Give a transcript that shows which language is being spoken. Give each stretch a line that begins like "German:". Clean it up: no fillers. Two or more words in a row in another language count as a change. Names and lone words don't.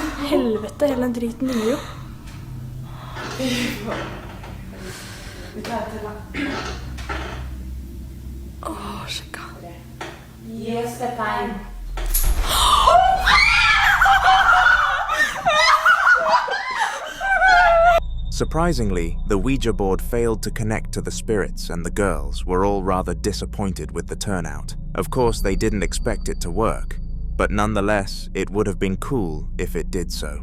Norwegian: Helvete, hele den driten dingler jo. Fy faen. Vi tar til da. Åh, sjekka. Gi oss et tegn.
English: Surprisingly, the Ouija board failed to connect to the spirits, and the girls were all rather disappointed with the turnout. Of course, they didn't expect it to work, but nonetheless, it would have been cool if it did so.